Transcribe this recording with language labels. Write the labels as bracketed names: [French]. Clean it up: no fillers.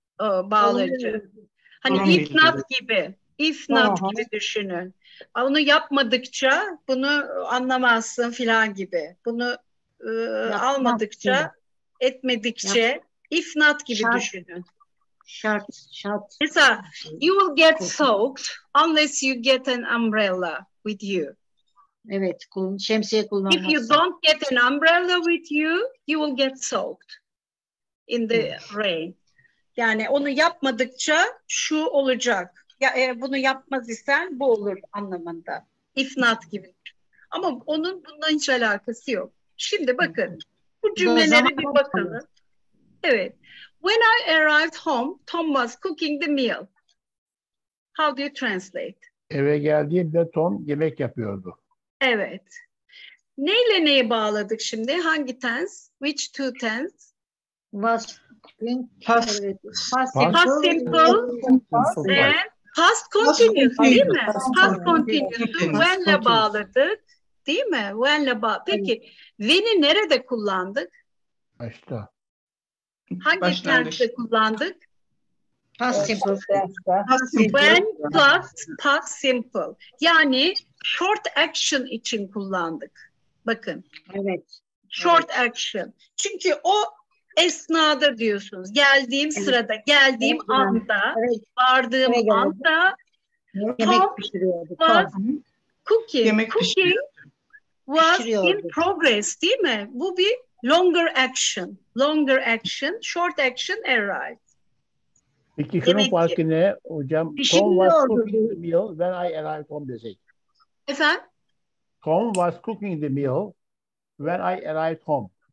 [Turkish] bağlacı. Hani [English] if not [Turkish] gibi. [English] If not [Turkish] gibi düşünün. Onu yapmadıkça bunu anlamazsın filan gibi. Bunu almadıkça, etmedikçe [English] if not [Turkish] gibi düşünün. Şart. [English] Mesela you will get soaked unless you get an umbrella with you. [Turkish] Evet, şemsiye kullanmazsın. [English] If you don't get an umbrella with you, you will get soaked in the rain. [Turkish] Yani onu yapmadıkça şu olacak. Ya eğer bunu yapmaz isen bu olur anlamında. [English] If not [Turkish] gibi. Ama onun bundan hiç alakası yok. Şimdi bakın. Bu cümlelere bir bakalım. Evet. [English] When I arrived home, Tom was cooking the meal. How do you translate? [Turkish] Eve geldiğimde Tom yemek yapıyordu. Evet. Neyle neyi bağladık şimdi? [English] Hangi tense? Which two tense? Was past simple and past continuous [Turkish] değil mi? Past continuous'u when'le bağladık. Değil mi? When'le bağladık. Peki when'i nerede kullandık? Başta. Hangi tense'de kullandık? [English] Past simple. When plus past simple. [Turkish] Yani [English] short action [Turkish] için kullandık. Bakın. Evet. [English] Short action. [Turkish] Çünkü o esnada diyorsunuz. Geldiğim sırada, geldiğim anda, vardığım anda [English] Tom was cooking. Cooking was in progress [Turkish] değil mi? Bu bir [English] longer action. Longer action, short action arrived. [Turkish] Peki şunun farkı ne hocam? [English] Tom was cooking the meal when I arrived home [Turkish] desek. Efendim? [English] Tom was cooking the meal when I arrived home.